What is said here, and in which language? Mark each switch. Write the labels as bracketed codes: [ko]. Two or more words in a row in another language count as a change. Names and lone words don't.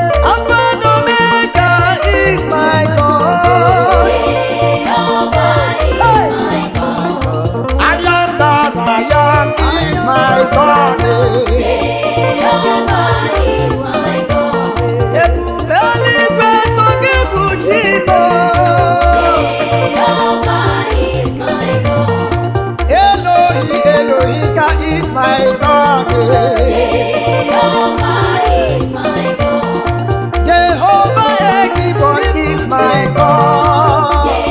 [en] Alpha and Omega is my God. Jehovah is Hey. my God. I am that I am is my God, eh. Jehovah is my God. [ig] Ebube eluigwe so gị bụ chi m. [en] Jehovah is my God. Elohi, Elohika is my God. Jehovah is my God. Jehovah Ekibo is my God.